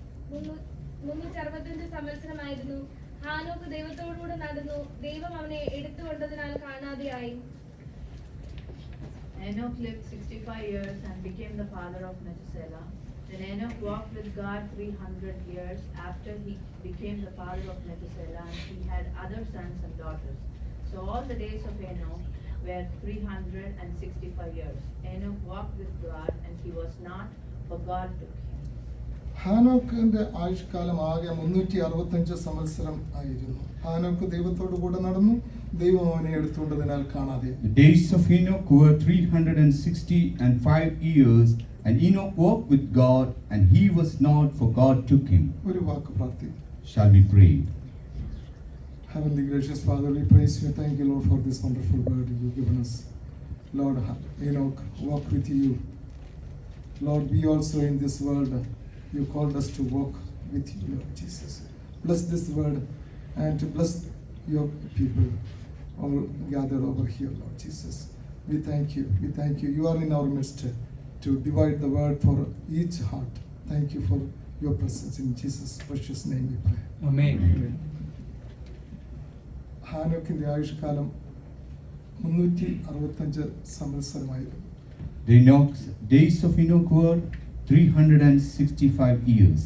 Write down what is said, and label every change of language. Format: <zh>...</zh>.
<ml>365 സംവത്സരമായിരുന്നു. ഹാനോക്ക് ദൈവത്തോടുകൂടി നടന്നു. ദൈവം അവനെ എടുത്തുകൊണ്ടതിനാൽ കാണാതെയായി.</ml> <en>Enoch lived 65 years and became the father of Methuselah. Then Enoch walked with God 300 years after he became the father of Methuselah, and he had other sons and daughters. So all the days of Enoch were 365 years. Enoch walked with God, and he was not, for God took him.</en> <ml>ഹാനോക്കിന്റെ ആയുഷ്കാലം ആകെ 365 സംവത്സരം ആയിരുന്നു. ഹാനോക്ക് ദൈവത്തോടു കൂടെ നടന്നു. ദൈവം അവനെ എടുത്തുകൊണ്ടതിനാൽ കാണാതെ.</ml> <en>The days of Enoch were 365 years, and Enoch walked with God, and he was not, for God took him.</en> <ml>ഒരു വാക്ക് പ്രാർത്ഥിക്കും.</ml> <en>Shall we pray? Heavenly gracious Father, we praise you. Thank you, Lord, for this wonderful word you've given us. Lord, Enoch walk with you. Lord, we also in this world, you called us to walk with you, Lord Jesus. Bless this word and to bless your people all gathered over here, Lord Jesus. We thank you. We thank you. You are in our midst to divide the word for each heart. Thank you for your presence. In Jesus' precious name we pray.</en> <ml>ആമേൻ. ഹാനോക്കിന്റെ ആയുഷ്കാലം 365 സംവത്സരമായിരുന്നു.</ml> <en>The days of Enoch were 365 years.</en>